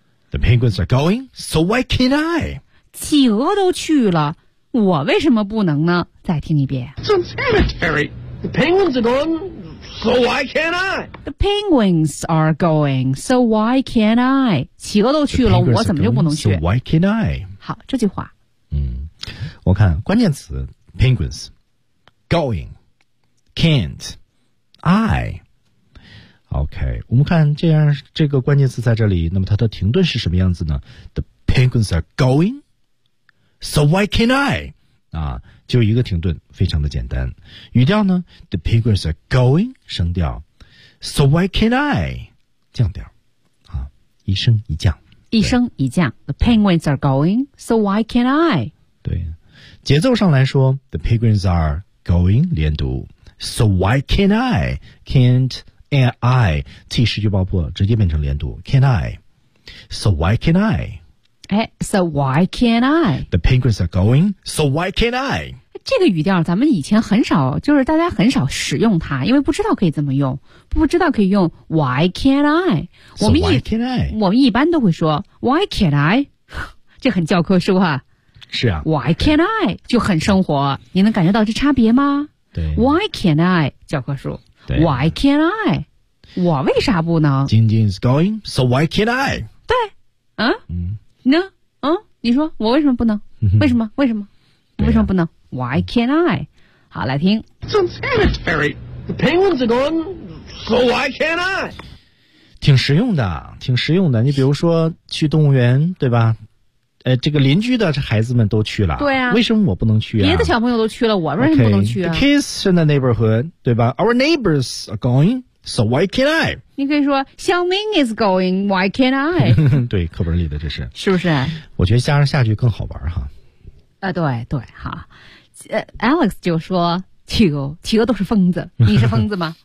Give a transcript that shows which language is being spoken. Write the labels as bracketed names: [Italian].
[English] The penguins are going, so why can't I? [Chinese] 企鹅都去了，我为什么不能呢？再听一遍。 [English] It's unsanitary. The penguins are going, so why can't I? The penguins are going, so why can't I? [Chinese] 企鹅都去了，我怎么就不能去 [English] ？So why can't I? [Chinese] 好，这句话。嗯，我看关键词 penguins, going, can't, I. OK， 我们看这样这个关键词在这里，那么它的停顿是什么样子呢 ？ [English] The penguins are going, so why can't I？ [Chinese] 啊，就一个停顿，非常的简单。语调呢 ？ [English] The penguins are going， [Chinese] 升调 ， [English] so why can't I？ [Chinese] 降调，啊，一升一降，一升一降。 [English] The penguins are going, so why can't I？ [Chinese] 对，节奏上来说 [English] ，The penguins are going [Chinese] 连读 [English] ，so why can't I？ Can't。 And I [Chinese] 替失去爆破直接变成连读 [English] Can I? So why can I? 哎 So why can I? The penguins are going So why can I? [Chinese] 这个语调咱们以前很少就是大家很少使用它因为不知道可以怎么用不知道可以用 [English] Why can I? So why can I? [Chinese] 我们一般都会说 [English] Why can I? [Chinese] 这很教科书哈是啊 [English] Why can I? [Chinese] 就很生活你能感觉到这差别吗对 [English] Why can I? [Chinese] 教科书 [English] Why can't I? [Chinese] 我为啥不能 [English] Jin Jin is going, so why can't I? [Chinese] 对、啊、嗯呢嗯你说我为什么不能为什么为什么、啊、为什么不能 [English] Why can't I? [Chinese] 好来听 [English] It's unsanitary. The penguins are gone, so why can't I? [Chinese] 挺实用的，挺实用的。你比如说去动物园，对吧？这个邻居的孩子们都去了，对啊，为什么我不能去啊？别的小朋友都去了，我为什么不能去啊 [English] ？The kids in the neighborhood， [Chinese] 对吧 [English] ？Our neighbors are going， so why can't I？ [Chinese] 你可以说 [English] 小明 is going， why can't I？ [Chinese] 对，课本里的这是，是不是？我觉得加上下句更好玩哈。对对哈，Alex 就说企鹅都是疯子，你是疯子吗？